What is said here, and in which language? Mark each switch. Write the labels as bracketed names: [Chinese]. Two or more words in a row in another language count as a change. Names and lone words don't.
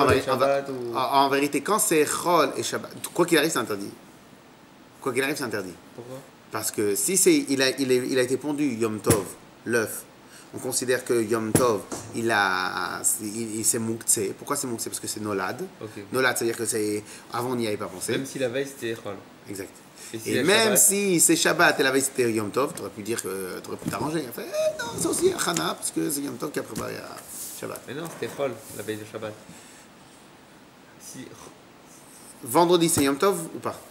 [French] Chol et Shabbat ou. en vérité, quand c'est Chol et Shabbat, quoi qu'il arrive c'est interdit. Quoi qu'il arrive c'est interdit. Pourquoi? Parce que si il a été pondu Yom Tov, l'œuf, on considère que Yom Tov, il s'est mouktsé. Pourquoi c'est mouktsé? Parce que c'est Nolad. Ok. Nolad, c'est-à-dire que c'est avant on n'y avait pas pensé. Même si la veille c'était Chol. Exact. si Et la même Shabbat- si c'est Shabbat et la veille c'était Yom Tov, tu aurais pu dire que tu aurais pu t'arranger. Il fait, non, c'est aussi Hana, parce que c'est Yom Tov qui a préparé à Shabbat. Mais non, c'était Chol, la veille de Shabbat. Si. Vendredi c'est Yom Tov ou pas?